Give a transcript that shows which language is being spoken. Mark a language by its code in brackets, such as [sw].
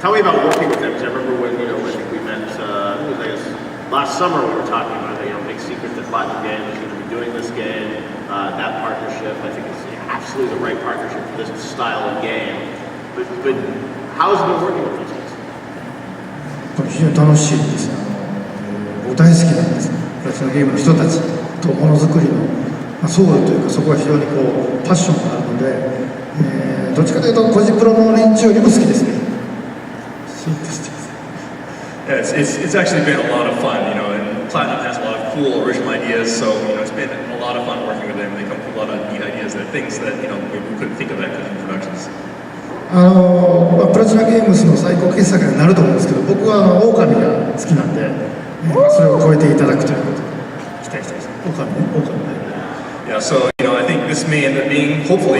[en] Tell me about working with them, because I remember when, you know, I think we met, I guess, last summer we were talking about it, you know, big secret that Platinum Games is going to be doing this game. That partnership, I think, is absolutely the right partnership for this style of game. But how has it been working with those guys? [ja] これ非常に楽しいです僕大好きなんですプラチナゲームの人たちとものづくりのソウルというかそこは非常にこうパッションがあるので、どっちかというとコジプロの連中よりも好きですね [en] Yeah, it's actually been a lot of fun, you know, and Platinum has a lot of cool original ideas, so, you know, it's been a lot of fun working with them. They come up with a lot of neat ideas, that things that, you know, we couldn't think of that in productions. [ja] プラチナゲームスの最高傑作になると思うんですけど僕は狼が好きなんで、それを超えていただくということで期待したいです狼 [en] Yeah, so, you know, I think this may end up being, hopefully...